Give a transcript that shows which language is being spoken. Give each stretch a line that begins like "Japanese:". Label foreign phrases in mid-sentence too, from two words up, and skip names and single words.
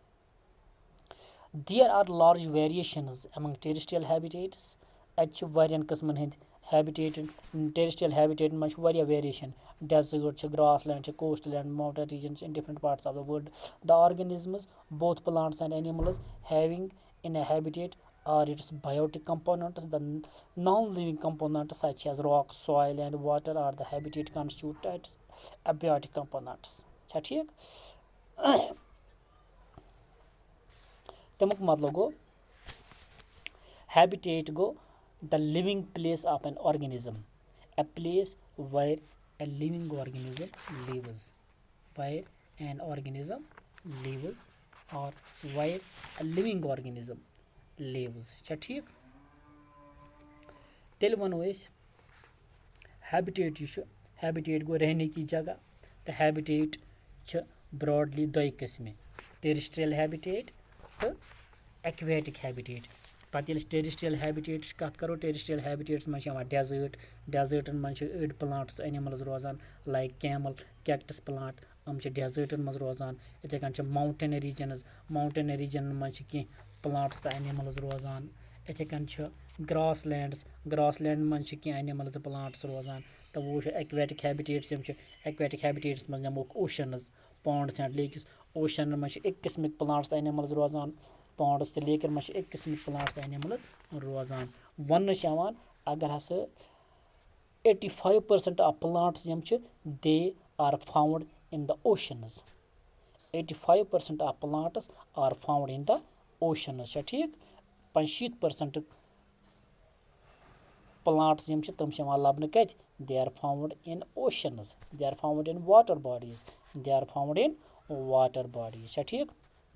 English: There are large variations among terrestrial habitats
Kashmiri: वारियन किस्मन हिंद
English: habitat terrestrial habitat में variation desert grassland coast land mountain regions in different parts of the world the organisms both plants and animals having in a habitat are its biotic components. The non-living components such as rock, soil and water are the habitat constitute its abiotic components.
Kashmiri: ठीक तमुक मतलब गो
English: habitat गो the living place of an organism, a place where a living organism lives, where an organism lives or where a living organism lives.
Kashmiri: ठीक तेल वनो हैबिटेट गो
Hindi: रहने की जगह
Kashmiri: तो
English: habitat broadly
Kashmiri: दो किस्में
English: terrestrial habitat
Kashmiri: तो
English: aquatic habitat
Kashmiri: पत
English: terrestrial habitats
Kashmiri: कत करो टेरिस्ट्रियल हैबिटेट्स मज डेजर्टन मज अड़
English: plants animals
Kashmiri: रोजान
English: like camel cactus plant
Kashmiri: हम डेजर्टन मज रोजान इथे कन
English: mountain region
Kashmiri: मज कह प्लांट्स तो एनिमल्स रोजान इथे कन
English: grassland
Kashmiri: मज कह
English: animals plants
Kashmiri: रोजान तो वो
English: aquatic habitats
Kashmiri: मज नमोक
English: oceans ponds and lakes ocean
Kashmiri: मज एक किस्मिक
English: plants animals
Kashmiri: रोजान पॉन्ड्स तो लेकन मज एक किस्मिक
English: plants animals
Kashmiri: रोजान वन अगर हसा
English: 85% of plants
Kashmiri: यम
English: they are found in the oceans. 85% of plants are found in the oceans. ठीक 65% plants
Kashmiri: यम तम लबन कत
English: they are found in oceans. They are found in water bodies. They are found in water bodies.
Kashmiri: ठीक